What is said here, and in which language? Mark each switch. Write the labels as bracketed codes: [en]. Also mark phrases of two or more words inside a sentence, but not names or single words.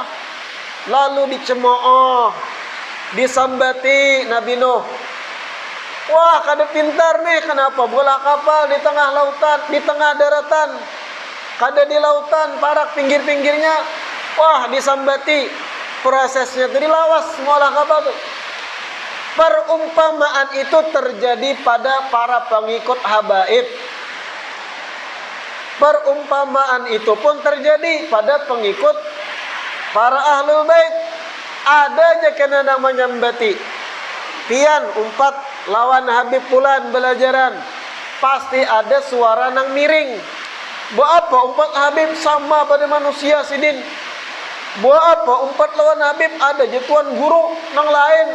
[id] Lalu dicemooh, disambati Nabi Nuh. [bjn] Wah, kada pintar nih, kenapa bola kapal di tengah lautan, di tengah daratan, kada di lautan, parak pinggir-pinggirnya. Wah, disambati, prosesnya itu dilawas semua kapal tuh. [id] Perumpamaan itu terjadi pada para pengikut habaib. Perumpamaan itu pun terjadi pada pengikut para ahlul bait. [bjn] Ada aja kena namanya mbati. Pian umpat lawan Habib Fulan belajaran, pasti ada suara nang miring. Buat apa umpat Habib sama pada manusia sidin? Buat apa umpat lawan Habib ada jatuan guru nang lain?